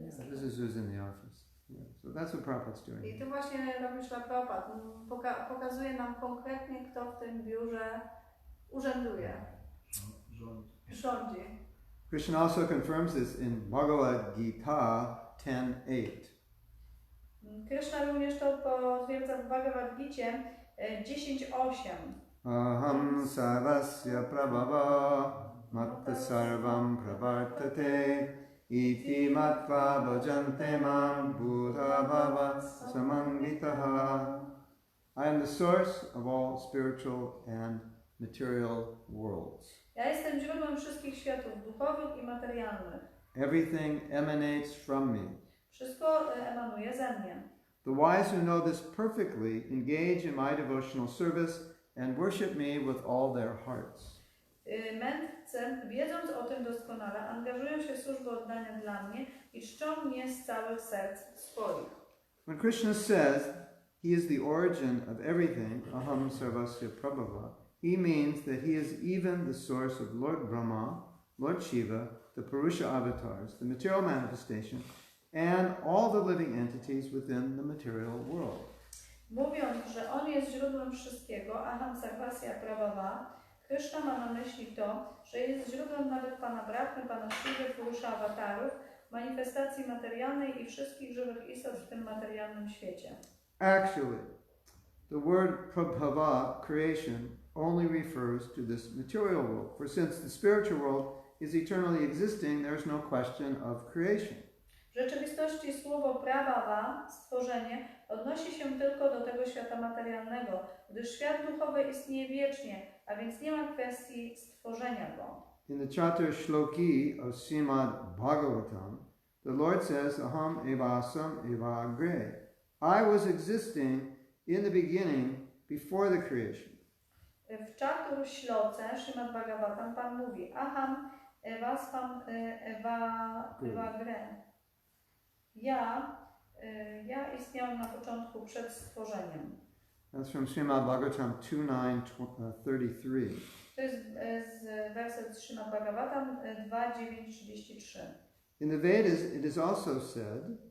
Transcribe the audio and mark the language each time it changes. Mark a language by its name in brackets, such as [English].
[English] This is who's in the office. Yeah. So that's what Prabhupada's doing. [Polish] I to właśnie robi Prabhupada. Pokazuje nam konkretnie, kto w tym biurze urzęduje. Rządzi. [English] Krishna also confirms this in Bhagavad Gita 10:8. [Polish] Krishna również to potwierdza w Bhagavad Gicie 10:8. [Sanskrit] Aham sarvasya prabhava matta sarvam pravartate iti matva bhajante mam buddha bhava samanditaha. [English] I am the source of all spiritual and material worlds. [Polish] Ja jestem źródłem wszystkich światów duchowych i materialnych. [English] Everything emanates from me. [Polish] Wszystko emanuje ze mnie. [English] The wise who know this perfectly engage in my devotional service and worship me with all their hearts. [Polish] Mędrcy, wiedząc o tym doskonale, angażują się w służbę oddania dla mnie i czczą mnie z całych serc swoich. [English] When Krishna says he is the origin of everything, [Sanskrit] aham sarvasya prabhava, [English] he means that he is even the source of Lord Brahma, Lord Shiva, the Purusha avatars, the material manifestation, and all the living entities within the material world. [Polish] Mówiąc, że on jest źródłem wszystkiego, [Sanskrit] aham sarvasya prabhava, [Polish] Krishna ma na myśli to, że jest źródłem nawet Pana Brahmy, Pana Shiva, Purusha awatarów, manifestacji materialnej i wszystkich żywych istot w tym materialnym świecie. [English] Actually, the word prabhava, creation, only refers to this material world, for since the spiritual world is eternally existing, there is no question of creation. [Polish] W rzeczywistości słowo prabhava, stworzenie, odnosi się tylko do tego świata materialnego, gdyż świat duchowy istnieje wiecznie, a więc nie ma kwestii stworzenia go. [English] In the Chatur Shloki of Srimad Bhagavatam, the Lord says, [Sanskrit] aham evasam eva agre. [English] I was existing in the beginning before the creation. [Polish] W Chatur Shloce, Srimad Bhagavatam, Pan mówi, [Sanskrit] aham evasam eva agre. [Polish] Ja istniałem na początku przed stworzeniem. [English] That's from Srimad Bhagavatam 2.9.33. [Polish] To jest werset Srimad Bhagavatam 2.9.33. [English] In the Vedas it is also said,